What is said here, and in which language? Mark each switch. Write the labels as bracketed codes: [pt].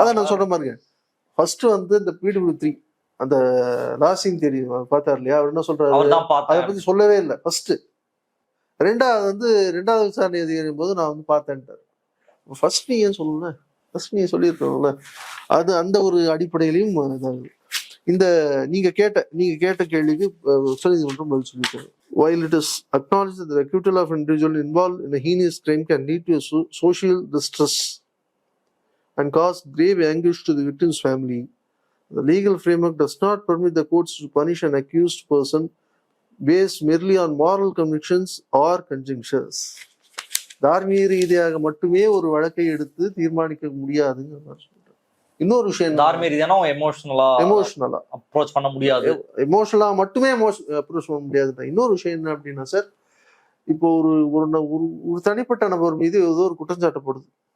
[ta] அதான் நான் சொல்ற மாதிரிங்க, ஃபர்ஸ்ட் வந்து இந்த PW3 அந்த லாசிங் தெரியும் பார்த்தார் இல்லையா, அவர் என்ன சொல்றாரு, அதை பத்தி சொல்லவே இல்லை ஃபர்ஸ்ட். ரெண்டாவது விசாரணை அதிகாரியும் போது நான் வந்து பார்த்தேன்ட்டார். ஃபர்ஸ்ட் நீ ஏன் சொல்லல, ஃபர்ஸ்ட் நீ சொல்லியிருக்கணும்ல. அது அந்த ஒரு அடிப்படையிலையும் இதாகுது. இந்த நீங்க கேட்ட கேள்விக்கு உச்சநீதிமன்றம் பதில் சொல்லியிருக்காரு. [en] While it is acknowledged that the acquittal of an individual involved in a heinous crime can lead to a social distress and cause grave anguish to the victim's family, the legal framework does not permit the courts to punish an accused person based merely on moral convictions or conjunctures. [ta] தார்மீக ரீதியாக மட்டுமே ஒரு வழக்கை எடுத்து தீர்மானிக்க முடியாதுங்கிற மாதிரி சொல்றாரு. இன்னொரு விஷயம், தார்மீக ரீதியான எமோஷனலா அப்ரோச் பண்ண முடியாது, எமோஷனலா மட்டுமே அப்ரோச் பண்ண முடியாது. இன்னொரு விஷயம் என்ன அப்படின்னா சார், இப்போ ஒரு தனிப்பட்ட நபர் மீது ஏதோ ஒரு குற்றம் சாட்டப்படுது,